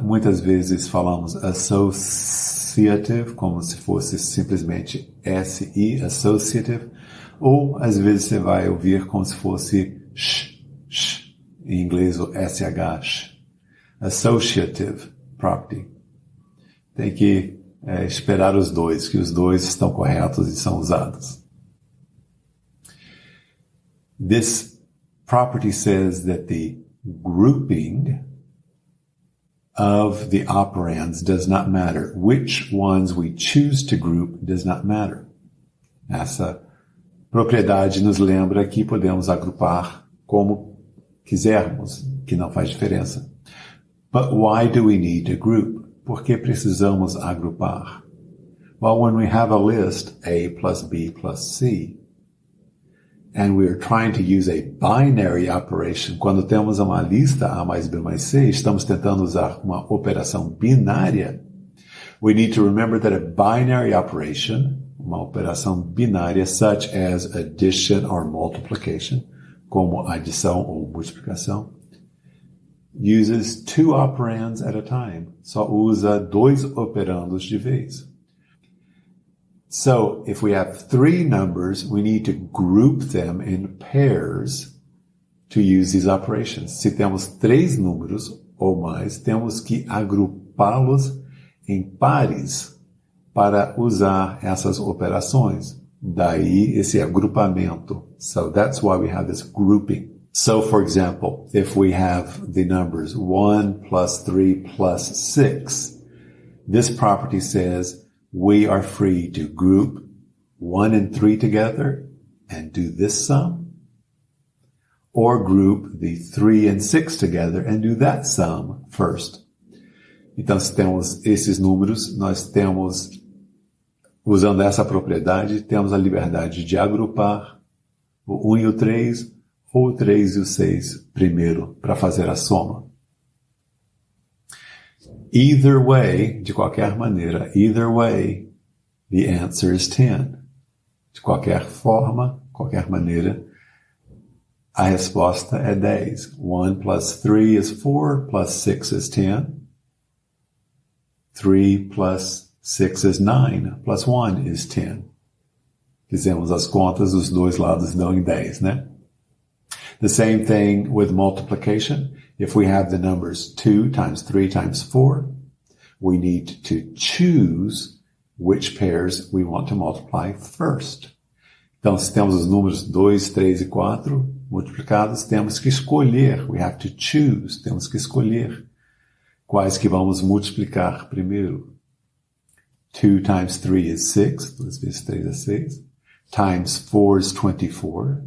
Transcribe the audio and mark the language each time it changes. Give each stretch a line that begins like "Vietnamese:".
Portuguese: Muitas vezes falamos associative, como se fosse simplesmente SI, associative, ou às vezes você vai ouvir como se fosse sh, em inglês o SH, associative property. Tem que esperar os dois, que os dois estão corretos e são usados.
English: This property says that the grouping of the operands does not matter. Which ones we choose to group does not matter.
Portuguese: Essa propriedade nos lembra que podemos agrupar como quisermos, que não faz diferença.
English: But why do we need to group?
Portuguese: Por que precisamos agrupar?
English: Well, when we have a list, A plus B plus C, and we are trying to use a binary operation,
Portuguese: quando temos uma lista A mais B mais C, estamos tentando usar uma operação binária,
English: we need to remember that a binary operation,
Portuguese: uma operação binária,
English: such as addition or multiplication,
Portuguese: como adição ou multiplicação,
English: uses two operands at a time.
Portuguese: Só usa dois operandos de vez.
English: So, if we have three numbers, we need to group them in pairs to use these operations.
Portuguese: Se temos três números ou mais, temos que agrupá-los em pares para usar essas operações. Daí esse agrupamento.
English: So that's why we have this grouping. So, for example, if we have the numbers 1 plus 3 plus 6, this property says we are free to group 1 and 3 together and do this sum, or group the 3 and 6 together and do that sum first.
Portuguese: Então, se temos esses números, nós temos, usando essa propriedade, temos a liberdade de agrupar o 1 e o 3, ou o 3 e o 6 primeiro, para fazer a soma.
English: Either way,
Portuguese: de qualquer maneira,
English: either way, the answer is 10.
Portuguese: De qualquer forma, qualquer maneira, a resposta é 10.
English: 1 plus 3 is 4, plus 6 is 10. 3 plus 6 is 9, plus 1 is 10.
Portuguese: Fizemos as contas, os dois lados dão em 10, né?
English: The same thing with multiplication. If we have the numbers 2 times 3 times 4, we need to choose which pairs we want to multiply first.
Portuguese: Então, se temos os números 2, 3 e 4 multiplicados, temos que escolher.
English: We have to choose.
Portuguese: Temos que escolher quais que vamos multiplicar primeiro.
English: 2 times 3 is 6.
Portuguese: 2 vezes 3 é 6.
English: Times 4 is 24.